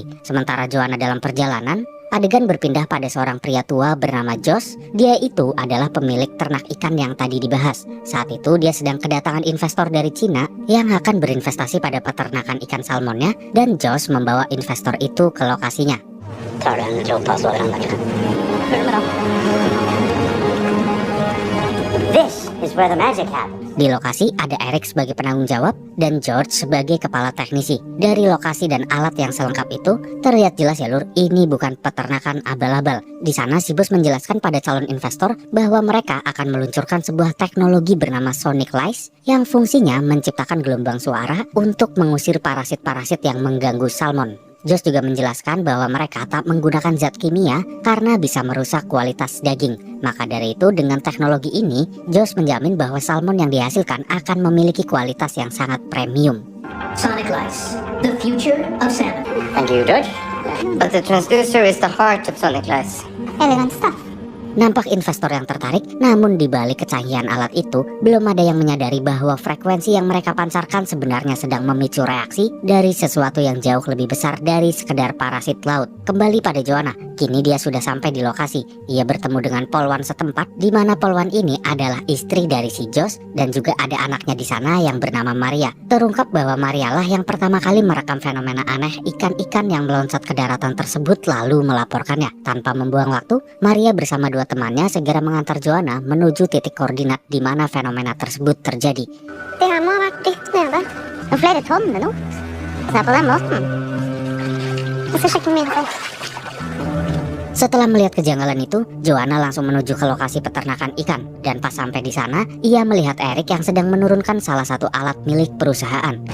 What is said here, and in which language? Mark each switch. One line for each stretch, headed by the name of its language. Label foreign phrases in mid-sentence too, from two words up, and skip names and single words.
Indonesian: Sementara Joanna dalam perjalanan, adegan berpindah pada seorang pria tua bernama Josh. Dia itu adalah pemilik ternak ikan yang tadi dibahas. Saat itu dia sedang kedatangan investor dari Cina yang akan berinvestasi pada peternakan ikan salmonnya, dan Josh membawa investor itu ke lokasinya.
English: This is where the magic happens.
Indonesian: Di lokasi ada Eric sebagai penanggung jawab dan George sebagai kepala teknisi. Dari lokasi dan alat yang selengkap itu, terlihat jelas ya lur, ini bukan peternakan abal-abal. Di sana si bos menjelaskan pada calon investor bahwa mereka akan meluncurkan sebuah teknologi bernama Sonic Lice yang fungsinya menciptakan gelombang suara untuk mengusir parasit-parasit yang mengganggu salmon. Josh juga menjelaskan bahwa mereka tak menggunakan zat kimia karena bisa merusak kualitas daging. Maka dari itu dengan teknologi ini, Josh menjamin bahwa salmon yang dihasilkan akan memiliki kualitas yang sangat premium.
English: Sonic Lice, the future of salmon. Thank you, George. But the transducer is the heart of Sonic Lice. Elegant stuff.
Indonesian: Nampak investor yang tertarik, namun di balik kecanggihan alat itu, belum ada yang menyadari bahwa frekuensi yang mereka pancarkan sebenarnya sedang memicu reaksi dari sesuatu yang jauh lebih besar dari sekedar parasit laut. Kembali pada Joanna, kini dia sudah sampai di lokasi. Ia bertemu dengan polwan setempat, di mana polwan ini adalah istri dari si Josh dan juga ada anaknya di sana yang bernama Maria. Terungkap bahwa Maria lah yang pertama kali merekam fenomena aneh ikan-ikan yang meloncat ke daratan tersebut lalu melaporkannya. Tanpa membuang waktu, Maria bersama dua temannya segera mengantar Joanna menuju titik koordinat di mana fenomena tersebut terjadi.
Norwegian: Det her må ha vært dypt nede. Og flere tonner nå. Se på den måten. Jeg skal sjekke min fond.
Indonesian: Setelah melihat kejanggalan itu, Joanna langsung menuju ke lokasi peternakan ikan. Dan pas sampai di sana, ia melihat Eric yang sedang menurunkan salah satu alat milik perusahaan.